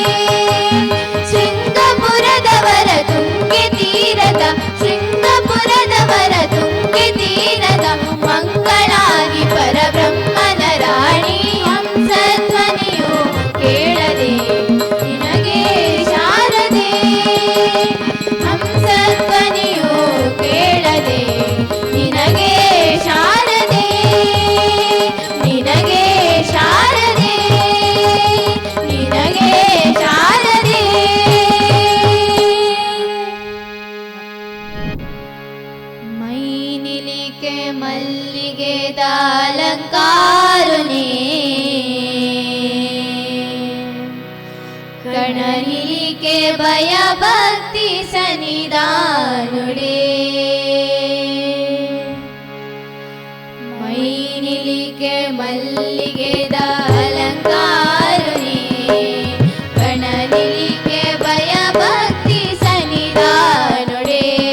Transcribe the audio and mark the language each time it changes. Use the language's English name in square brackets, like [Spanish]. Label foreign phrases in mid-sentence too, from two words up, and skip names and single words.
[Kannada] ಶೃಂಗಪುರದವರ ತುಂಗೆ ತೀರದ ಶೃಂಗಪುರದವರ ತುಂಗೆ ತೀರದ ಮಂಗಳಾಗಿ ಪರಬ್ರಹ್ಮನ ರಾಣಿ ಹಂಸಧ್ವನಿಯು ಕೇಳದೆ ನಿನಗೆ ಶಾರದೆ ಹಂಸಧ್ವನಿಯು ಕೇಳದೆ ನಿನಗೆ ಶಾರದೆ ನಿನಗೆ ಶಾರದೆ ನಿನಗೆ ಶಾರದೆ [Tulu] ಮೈನಿಲಿಕೆ ಮಲ್ಲಿಗೆದ ಅಲಂಕಾರುನೇ ಕಣನಿಲಿಕೆ ಭಯ ಭಕ್ತಿ ಸನ್ನಿಧಾನುಡೆ ಮೈನಿಲಿಕೆ ಮಲ್ಲಿಗೆದ ಅಲಂಕಾರುನೇ ಕಣನಿಲಿಕೆ ಭಯ ಭಕ್ತಿ ಸನ್ನಿಧಾನುಡೆ